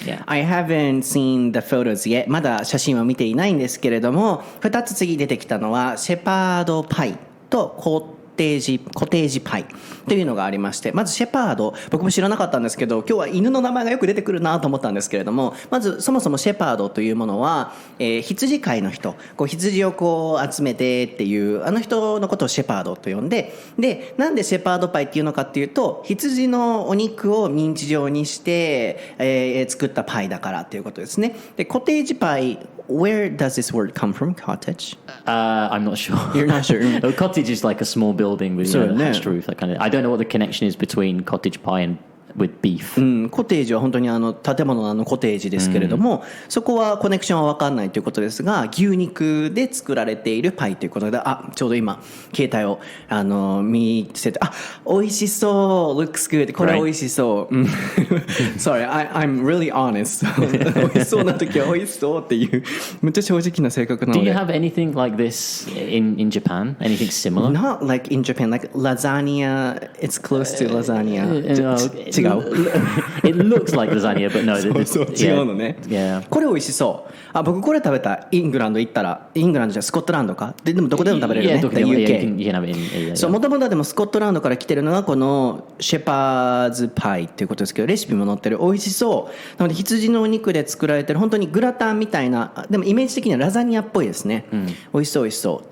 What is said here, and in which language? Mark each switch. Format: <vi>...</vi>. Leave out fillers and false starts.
<en>I haven't seen the photos yet.</en> <ja>まだ写真は見ていないんですけれども、2つ次出てきたのはシェパードパイとコテージパイというのがありまして、まずシェパード、僕も知らなかったんですけど、今日は犬の名前がよく出てくるなと思ったんですけれども、まずそもそもシェパードというものは、羊飼いの人、羊を集めてっていうあの人のことをシェパードと呼んで、でなんでシェパードパイっていうのかっていうと、羊のお肉をミンチ状にして、作ったパイだからっていうことですね。でコテージパイ</ja> <en>where does this word come from? Cottage? I'm not sure. You're not sure? A cottage is like a small building with a thatched roof. That kind of. I don't know what the connection is between cottage pie and with beef.</en> <ja>コテージは本当に建物のコテージですけれども、そこはコネクションは分かんないということですが、牛肉で作られているパイということで、ちょうど今携帯を見せて、美味しそう、</ja> <en>looks good、</en> <ja>これ美味しそう。</ja> <en>Sorry, I'm really honest.</en> <ja>美味しそうな時は美味しそうっていうめっちゃ正直な性格なので。</ja> <en>Do you have anything like this in Japan? Anything similar? Not like in Japan, like lasagna. It's close to lasagna.</en> <ja>違う。</ja> <en>It looks like lasagna, but no.</en> <ja>そう違うのね。これ美味しそう。僕これ食べた。イングランド行ったら、イングランドじゃスコットランドか。でもどこでも食べれるね。</ja> <en>UK。</en> <ja>そう、もともとでもスコットランドから来てるのがこのシェパーズパイっていうことですけど、レシピも載ってる。美味しそう。なので羊のお肉で作られてる本当にグラタンみたいな、でもイメージ的にはラザニアっぽいですね。美味しそう美味しそう。</ja>